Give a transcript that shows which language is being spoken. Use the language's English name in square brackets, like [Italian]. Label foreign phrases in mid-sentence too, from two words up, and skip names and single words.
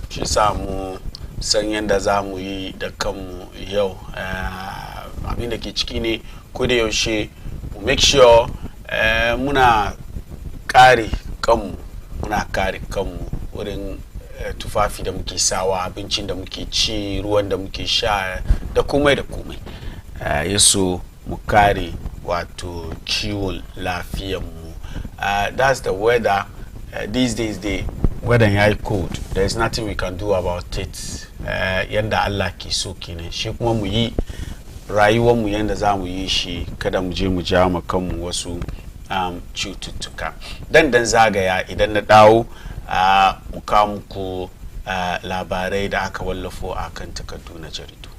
[Hausa] Shi samu sanyin da za mu yi da kanmu yau. Abin da ke ciki ne ko da yaushe mu [English] make sure [Hausa] muna kare kanmu wurin tufafi da muke sawa, abincin da muke ci, ruwan da muke sha da komai da komai. Yaso mu kare wato kiwon lafiyarmu. [English] That's the weather. These days the weather is cold. There is nothing we can do about it. [Hausa] Yanda Allah ke so kenan. Shi kuma mu yi rayuwar mu yanda za mu yi shi kada mu je mu ja mu kanmu wasu cututtuka. Dan zagaya idan na dawo mu kawo muku labarai da aka wallafo a kan takardu na jaridu.